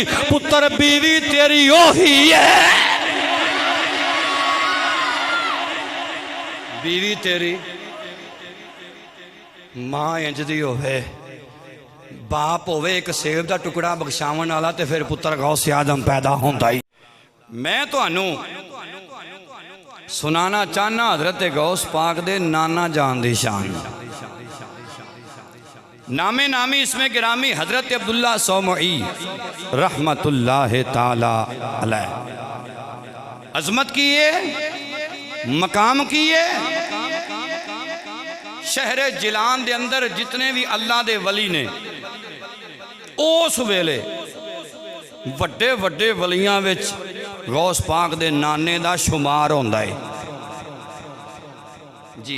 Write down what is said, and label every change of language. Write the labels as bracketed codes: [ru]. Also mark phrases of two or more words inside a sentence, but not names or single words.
[pa] پتر بیوی تیری اوہی ہے، بیوی تیری ماں انج دی ہووے، باپ ہووے اک سیب کا ٹکڑا بخشاون والا، تو پھر پتر غوث اعظم پیدا ہوندا ہی. میں تہانوں سنانا چاہنا حضرت غوث پاک دے نانا جان دی شان. نامے نامی اسمے گرامی حضرت عبداللہ صومعی رحمۃ اللہ تعالیٰ علیہ. عظمت کی ہے، مقام کی ہے. شہر جیلان دے اندر جتنے بھی اللہ دے ولی نے اس ویلے وڈے وڈے ولیاں وچ غوث پاک دے نانے دا شمار ہوندا ہے جی.